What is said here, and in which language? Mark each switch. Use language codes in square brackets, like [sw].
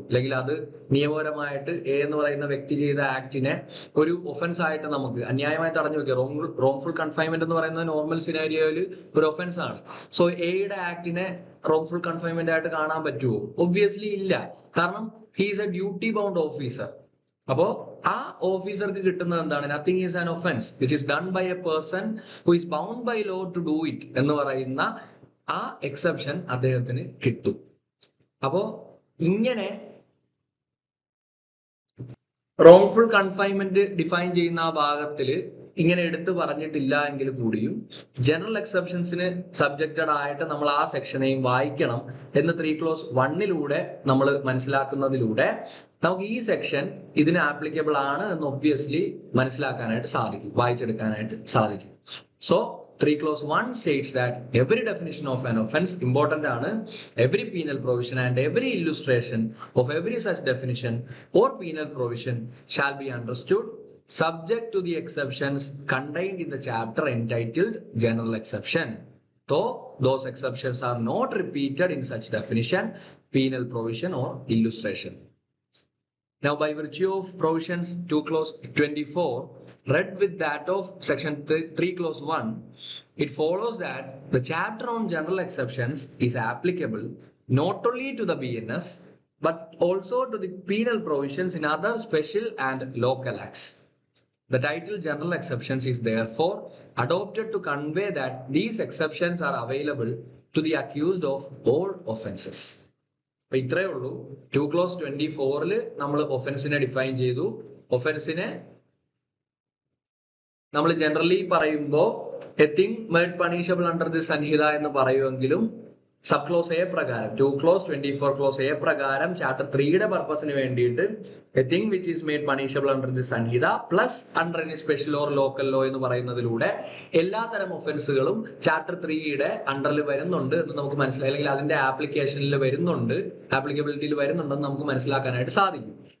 [ml] അല്ലെങ്കിൽ അത് നിയമപരമായിട്ട് എ എന്ന് പറയുന്ന വ്യക്തി ചെയ്ത ആക്ടിനെ ഒരു ഒഫൻസ് ആയിട്ട് നമുക്ക് അന്യായമായി തടഞ്ഞു വെക്കുക, റോങ്ഫുൾ കൺഫൈൻമെന്റ് എന്ന് പറയുന്നത് നോർമൽ സിനാരിയോയിൽ ഒരു ഒഫൻസ് ആണ്. സോ എയുടെ ആക്ടിനെ റോങ്ഫുൾ കൺഫൈൻമെന്റ് ആയിട്ട് കാണാൻ പറ്റുമോ? ഒബ്വിയസ്ലി ഇല്ല. കാരണം [en] he is a duty bound officer. [ml] അപ്പോ ആ ഓഫീസർക്ക് കിട്ടുന്നത് എന്താണ്? [en] nothing is an offence which is done by a person who is bound by law to do it [ml] എന്ന് പറയുന്ന ആ എക്സെപ്ഷൻ അദ്ദേഹത്തിന് കിട്ടും. അപ്പോ ഇങ്ങനെ റോങ്ഫുൾ കൺഫൈൻമെന്റ് ഡിഫൈൻ ചെയ്യുന്ന ആ ഭാഗത്തില് ഇങ്ങനെ എടുത്തു പറഞ്ഞിട്ടില്ല എങ്കിൽ കൂടിയും ജനറൽ എക്സെപ്ഷൻസിന് സബ്ജക്റ്റഡ് ആയിട്ട് നമ്മൾ ആ സെക്ഷനെയും വായിക്കണം എന്ന് 3 ക്ലോസ് 1 നമ്മൾ മനസ്സിലാക്കുന്നതിലൂടെ നമുക്ക് ഈ സെക്ഷൻ ഇതിന് ആപ്ലിക്കബിൾ ആണ് എന്ന് ഒബ്വിയസ്ലി മനസ്സിലാക്കാനായിട്ട് സാധിക്കും, വായിച്ചെടുക്കാനായിട്ട് സാധിക്കും. [en] so 3 clause 1 states that every definition of an offense important [ml] ആണ്, [en] every penal provision and every illustration of every such definition or penal provision shall be understood subject to the exceptions contained in the chapter entitled General Exception, though those exceptions are not repeated in such definition, penal provision or illustration. Now, by virtue of provisions 2 clause 24 read with that of section 3 clause 1, it follows that the chapter on general exceptions is applicable not only to the BNS but also to the penal provisions in other special and local acts. The title General Exceptions is therefore adopted to convey that these exceptions are available to the accused of all offences. [ml] അപ്പൊ ഇത്രയേ ഉള്ളൂ. 2 clause 24 നമ്മൾ ഒഫൻസിനെ define ചെയ്തു. ഒഫൻസിനെ നമ്മൾ generally പറയുമ്പോൾ [en] a thing made punishable under the Sanhita [ml] എന്ന് പറയുമെങ്കിലും sub close A പ്രകാരം 2 clause 24 clause എ പ്രകാരം ചാപ്റ്റർ 3യുടെ പർപ്പസിന് വേണ്ടിയിട്ട് [en] a thing which is made punishable under the Sanhita plus under any special or local law [ml] എന്ന് പറയുന്നതിലൂടെ എല്ലാ തരം ഒഫൻസുകളും ചാപ്റ്റർ 3യുടെ അണ്ടറിൽ വരുന്നുണ്ട് എന്ന് നമുക്ക് മനസ്സിലായി, അല്ലെങ്കിൽ അതിന്റെ ആപ്ലിക്കേഷനിൽ വരുന്നുണ്ട്, ആപ്ലിക്കബിലിറ്റിയിൽ വരുന്നുണ്ടെന്ന് നമുക്ക് മനസ്സിലാക്കാനായിട്ട് സാധിക്കും.